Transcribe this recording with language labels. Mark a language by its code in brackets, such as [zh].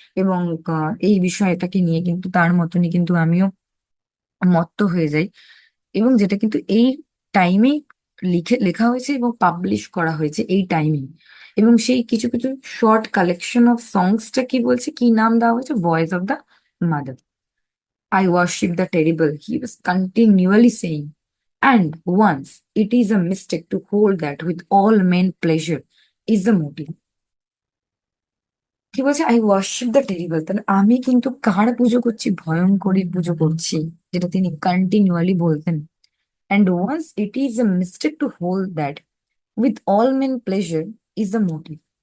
[bn] এবং এই বিষয়টাকে নিয়ে কিন্তু তার মতনই কিন্তু আমিও মত্ত হয়ে যাই। এবং যেটা কিন্তু এই টাইমেই লেখা হয়েছে এবং পাবলিশ করা হয়েছে এই টাইমেই। এবং সেই কিছু কিছু শর্ট কালেকশন অফ সংসটা কি বলছে, কি নাম দেওয়া হয়েছে, voice of the mother. [en] I worship the terrible, he was continually saying. And once it is a mistake to hold that with all men pleasure is the motive. [bn] কি বলছে, [en] I worship the terrible, [bn] তাহলে আমি কিন্তু কার পুজো করছি, ভয়ঙ্করীর পুজো করছি, যেটা তিনি continually বলতেন। [en] And once it is a mistake to hold that with all men pleasure is the motive.